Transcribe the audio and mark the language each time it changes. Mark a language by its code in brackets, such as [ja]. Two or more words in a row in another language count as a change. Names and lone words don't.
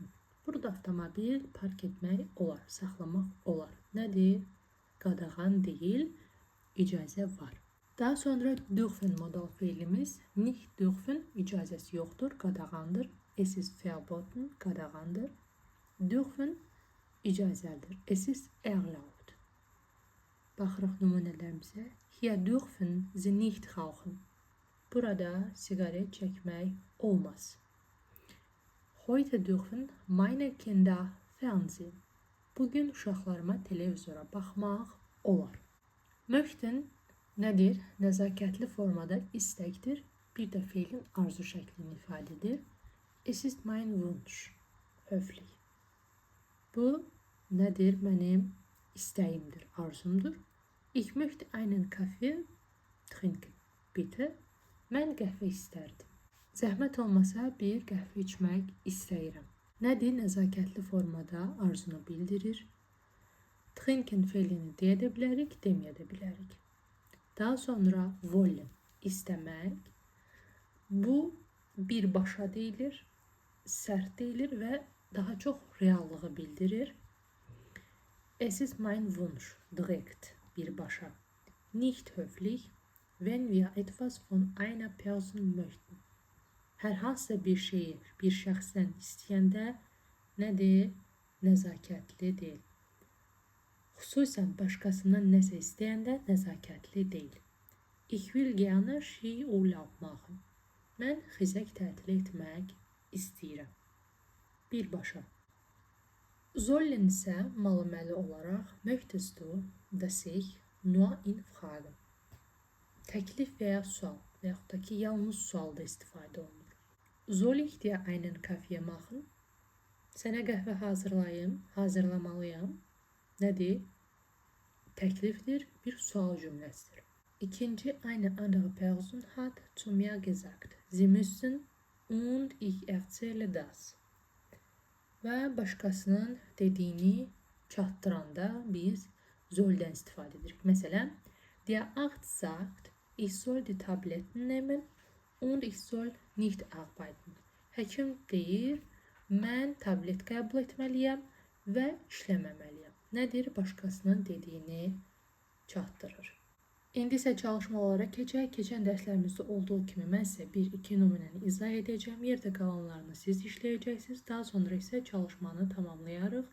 [az] Burada avtomobil park etmək olar, saxlamaq olar. Nədir? Qadağan deyil, icazə var. Daha sonra dürfen modal feilimiz. [de] Nicht dürfen [az] icazəsi yoxdur, qadağandır. [de] Es ist verboten, qadağandır. Dürfen icazəlidir. Es ist erlaubt. [az] Baxırıq nümunələrimizə. [de] Hier dürfen Sie nicht rauchen. [az] Burada sigaret çəkmək olmaz. [de] Heute dürfen meine Kinder Fernsehen. [az] Bugün uşaqlarıma televizora baxmaq olar. Möchten nədir? Nəzakətli formada istəkdir. Bir də feilin arzu şəklini ifadə edir. [de] Es ist mein Wunsch. Höflich. [az] Bu nədir? Mənim istəyimdir, arzumdur. [de] Ich möchte einen Kaffee trinken. Bitte. [az] Mən qəhvə istərdim. Zəhmət olmasa bir qəhvə içmək istəyirəm. Nədir? Nəzakətli formada arzunu bildirir. Trinken feilini deyə də bilərik, deməyə də bilərik. Daha sonra wollen, istəmək. Bu birbaşa deyilir, sərt deyilir və daha çox reallığı bildirir. [de] Es ist mein Wunsch, direkt, birbaşa. Nicht höflich, wenn wir etwas von einer Person möchten. [az] Hər hansısa bir şeyi bir şəxsdən istəyəndə nədir? Nəzakətli deyil. Xüsusən başqasından nəsə istəyəndə nəzakətli deyil. [de] Ich will gerne Skiurlaub machen. [az] Mən xizək tətil etmək istəyirəm. [de] Birbaşa. Sollen [az] isə malıməli olaraq [de] möchtest du, dass ich nur in Frage. [az] Təklif və ya sual və yaxud da ki, yalnız sualda istifadə olunur. [de] Soll ich dir einen Kaffee machen? [az] Sənə qəhvə hazırlamalıyam. Nədir? Təklifdir, bir sual cümləsidir. İkinci, [de] eine andere Person hat zu mir gesagt. Sie müssen und ich erzähle das. [az] Və başqasının dediyini çatdıranda biz solldən istifadə edirik. Məsələn, [de] der Arzt sagt, ich soll die Tabletten nehmen und ich soll nicht arbeiten. [az] Həkim deyir, mən tablet qəbul etməliyəm və işləməməliyəm. Nədir? Başqasının dediyini çatdırır. İndi isə çalışmalara keçək. Keçən dərslərimizdə olduğu kimi mən sizə 1-2 nümunəni izah edəcəm. Yerdə qalanlarını siz işləyəcəksiniz. Daha sonra isə çalışmanı tamamlayarıq.